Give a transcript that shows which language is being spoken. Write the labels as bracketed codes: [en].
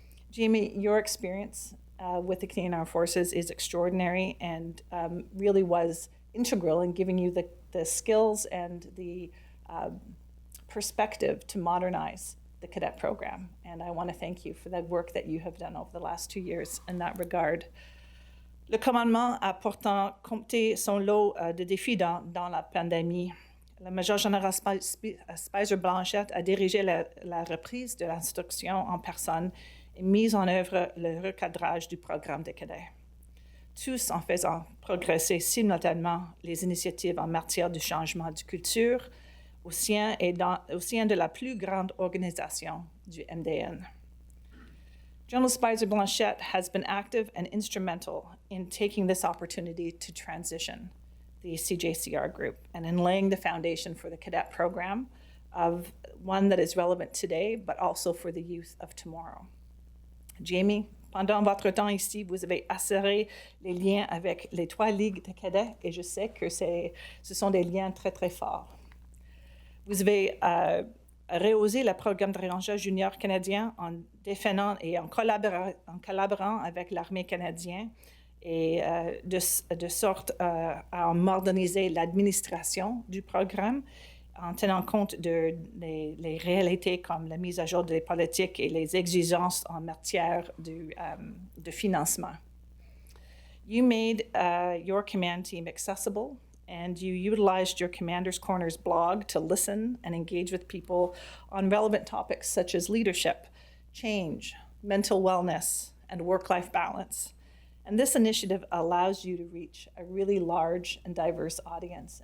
[en] Jamie, your experience with the Canadian Armed Forces is extraordinary and really was integral in giving you the skills and the perspective to modernize the cadet program. And I want to thank you for the work that you have done over the last 2 years in that regard. [fr] Le commandement a pourtant compté son lot de défis dans la pandémie. Le Major-générale Speiser-Blanchet a dirigé la reprise de l'instruction en personne et mis en œuvre le recadrage du programme des cadets, tous en faisant progresser simultanément les initiatives en matière de changement de culture au sein de la plus grande organisation du MDN. [en] General Speiser-Blanchet has been active and instrumental in taking this opportunity to transition the CJCR group and in laying the foundation for the cadet program of one that is relevant today, but also for the youth of tomorrow. [fr] Jamie, pendant votre temps ici, vous avez assuré les liens avec les 3 ligues de cadets et je sais que ce sont des liens très, très forts. Vous avez rehaussé le programme de Rangers junior canadien en défendant et en collaborant avec l'armée canadienne et de sorte à moderniser l'administration du programme en tenant compte les réalités comme la mise à jour des politiques et les exigences en matière de financement. [en] You made your command team accessible, and you utilized your Commander's Corners blog to listen and engage with people on relevant topics such as leadership, change, mental wellness, and work-life balance. And this initiative allows you to reach a really large and diverse audience.